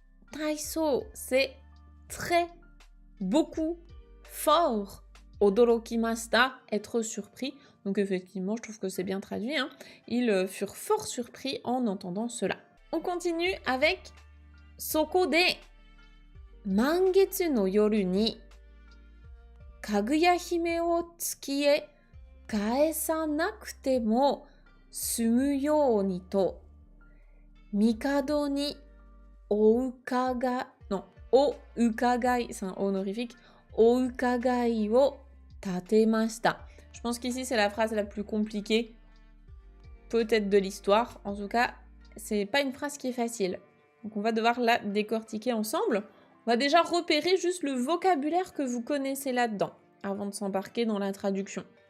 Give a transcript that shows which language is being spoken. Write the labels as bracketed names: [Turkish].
[French] Taiso, c'est très, beaucoup, fort. Odorokimashita, être surpris. Donc effectivement, je trouve que c'est bien traduit. Ils furent fort surpris en entendant cela. On continue avec [Japanese] Soko de mangetsu no yoru ni かぐや姫を月へ返さなくても済むようにと、帝にお伺い、non, お伺い, [French] c'est un honorifique, [Japanese] お伺いを立てました. [French] Je pense qu'ici c'est la phrase la plus compliquée, peut-être de l'histoire. En tout cas, c'est pas une phrase qui est facile. Donc on va devoir la décortiquer ensemble. On va déjà repérer juste le vocabulaire que vous connaissez là-dedans, avant de s'embarquer dans la traduction.